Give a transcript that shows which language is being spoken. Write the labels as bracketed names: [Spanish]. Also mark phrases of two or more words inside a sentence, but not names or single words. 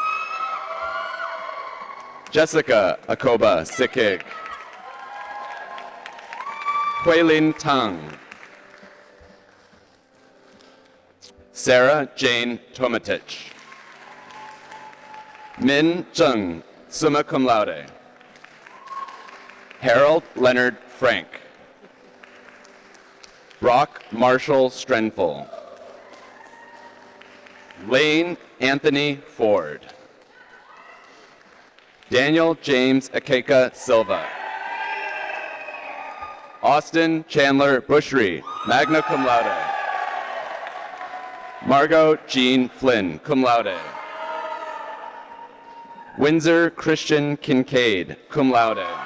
[English] Jessica Akoba Sikig. Huilin Tang. Sarah Jane Tomatich. Min Zheng, [Latin] summa cum laude. [English] Harold Leonard Frank. Brock Marshall Strenful. Lane Anthony Ford. Daniel James Akeka Silva. Austin Chandler Bushry, [Latin] magna cum laude. [English] Margot Jean Flynn, [Latin] cum laude. [English] Windsor Christian Kincaid, [Latin] cum laude.